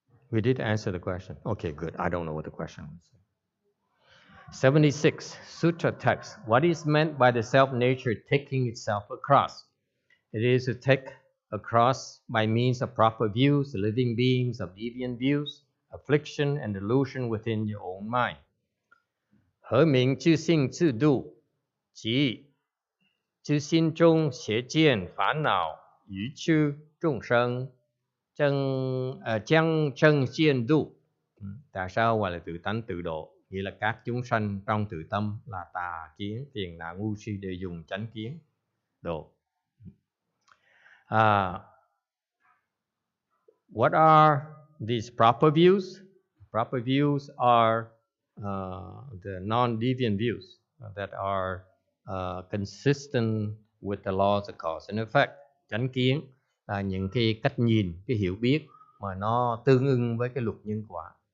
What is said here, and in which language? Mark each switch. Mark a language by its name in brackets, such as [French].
[English] We did answer the question. Okay, good. I don't know what the question was. 76, Sutra text. What is meant by the self-nature taking itself across? It is to take across by means of proper views, living beings of deviant views, affliction and delusion within your own mind. [Chinese] 何名自性自度，即知心中邪见烦恼愚痴众生将 [Vietnamese] chân siêng độ. Tại sao gọi là tự tánh tự độ? Nghĩa là các chúng sanh trong tự tâm là tà kiến, phiền não, ngu si đều dùng chánh kiến độ. [English] What are these proper views? Proper views are the non-deviant views that are consistent with the laws of cause and effect. [Vietnamese] Chánh kiến là những cái cách nhìn, cái hiểu biết mà nó tương ưng với cái luật nhân quả.